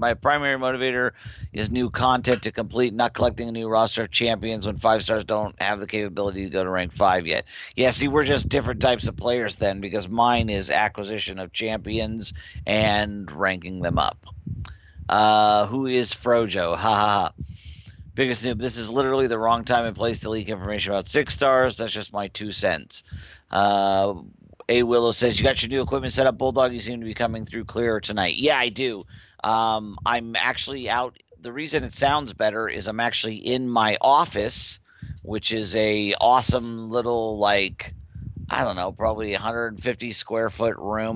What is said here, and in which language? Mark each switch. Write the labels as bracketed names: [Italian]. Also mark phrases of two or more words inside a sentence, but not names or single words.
[English] My primary motivator is new content to complete, not collecting a new roster of champions when 5 stars don't have the capability to go to rank 5 yet. Yeah, see, we're just different types of players then because mine is acquisition of champions and ranking them up. Who is Frojo? Ha ha ha. Biggest noob. This is literally the wrong time and place to leak information about 6 stars. That's just my 2 cents. A Willow says, you got your new equipment set up, Bulldog. You seem to be coming through clearer tonight. Yeah, I do. I'm actually out. The reason it sounds better is I'm actually in my office, which is a awesome little, like, I don't know, probably 150 square foot room.